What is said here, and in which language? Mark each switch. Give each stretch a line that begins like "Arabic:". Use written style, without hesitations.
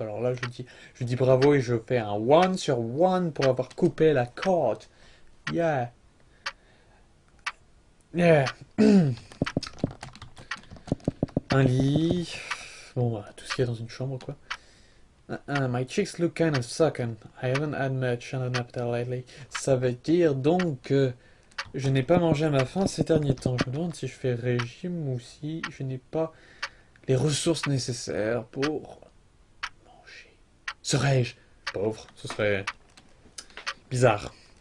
French: Alors là, je dis bravo et je fais un one sur one pour avoir coupé la corde. Yeah, yeah. Un lit. Bon, voilà, tout ce qu'il y a dans une chambre, quoi.
English: My cheeks look kind of sunken. I haven't had much on an appetite lately.
French: Ça veut dire donc que je n'ai pas mangé à ma faim ces derniers temps. Je me demande si je fais régime ou si je n'ai pas les ressources nécessaires pour manger. Serais-je pauvre? Ce serait bizarre.